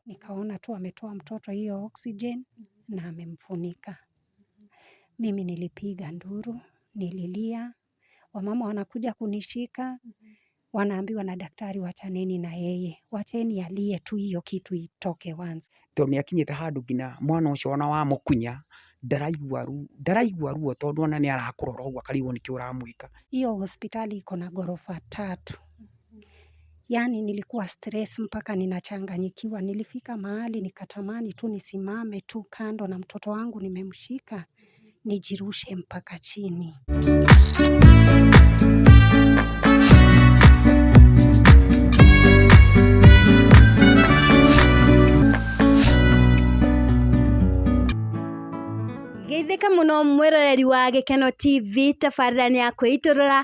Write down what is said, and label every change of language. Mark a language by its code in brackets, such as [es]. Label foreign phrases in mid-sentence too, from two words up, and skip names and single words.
[sw] Nikaona tu ametoa mtoto hiyo oxygen na amemfunika. Mimi nilipiga nduru, nililia, wamama wanakuja kunishika, wanaambiwa na daktari wachaneni na yeye, wacheni alie tu hiyo kitu itoke once. [ki] Tondũ nĩakinyĩte handũ nginya mwana ũcio ona wamũkunya ndaraigua ruo tondũ ona nĩ arakũrora ũguo akarigwo nĩkĩ ũramwĩka. [sw] Hiyo hospitali iko na ghorofa 3. Yani nilikuwa stress mpaka ninachanganyikiwa. Nilifika mahali nikatamani tu nisimame tu kando na mtoto wangu nimemshika, nijirushe mpaka chini. [ki] Geithika muno mwiroreri wa Gikeno TV, tabarĩra nĩ ya kwĩitũrũra.